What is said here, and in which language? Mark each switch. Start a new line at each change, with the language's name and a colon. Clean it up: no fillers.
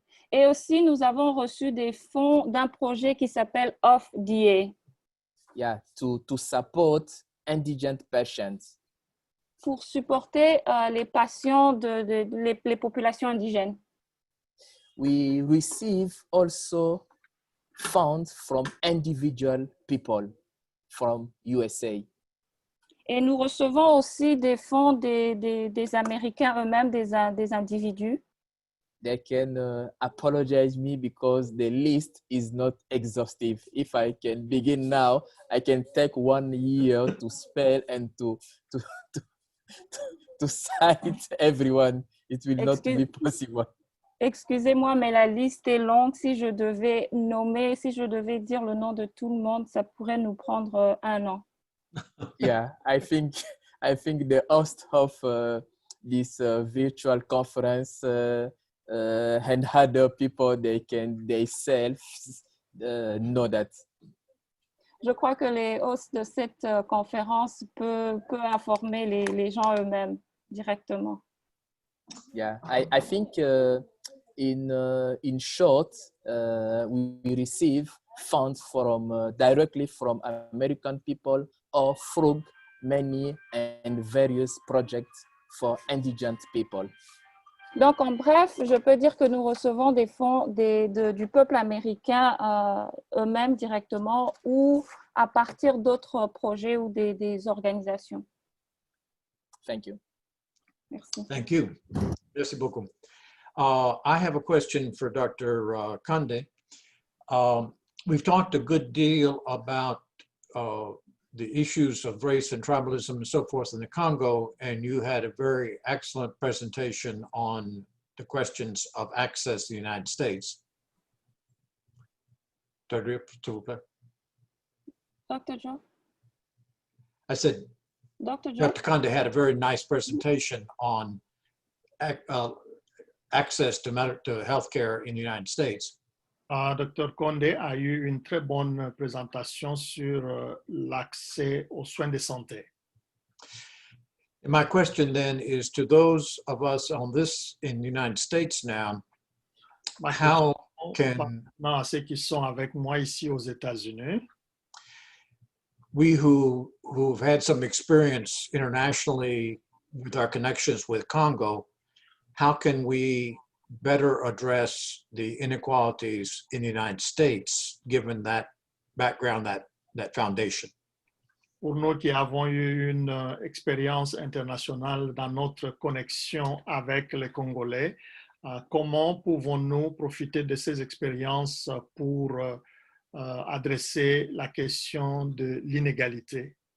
French: Et aussi, nous avons reçu des fonds d'un projet qui s'appelle OFDA.
English: Yeah, to support indigent patients.
French: Pour supporter les patients les populations indigènes.
English: We receive also funds from individual people from USA.
French: Et nous recevons aussi des fonds des Américains eux-mêmes, des individus.
English: They can apologize me because the list is not exhaustive. If I can begin now, I can take 1 year to spell and to cite everyone. It will not be possible.
French: Excusez-moi, mais la liste est longue. Si je devais dire le nom de tout le monde, ça pourrait nous prendre 1 an.
English: Yeah, I think the host of this virtual conference and other people, they themselves know that.
French: Je crois que les hosts de cette conférence peuvent informer les gens eux-mêmes directement.
English: Yeah, I think in short, we receive funds directly from American people or through many and various projects for indigent people.
French: Donc, en bref, je peux dire que nous recevons des fonds du peuple américain eux-mêmes directement ou à partir d'autres projets ou des organisations.
English: Thank you.
French: Merci.
English: Thank you.
French: Merci beaucoup.
English: I have a question for Dr. Conde. We've talked a good deal about the issues of race and tribalism and so forth in the Congo, and you had a very excellent presentation on the questions of access to the United States. Dr. Joe? I said, Dr. Joe? Dr. Conde had a very nice presentation on access to healthcare in the United States. Dr.
French: Conde a eu une très bonne présentation sur l'accès aux soins de santé.
English: And my question then is to those of us on this in the United States now, how can
French: à ceux qui sont avec moi ici aux États-Unis,
English: we who've had some experience internationally with our connections with Congo, how can we better address the inequalities in the United States, given that background, that foundation?
French: Pour nous qui avons eu une expérience internationale dans notre connexion avec les Congolais, comment pouvons-nous profiter de ces expériences pour adresser la question de l'inégalité?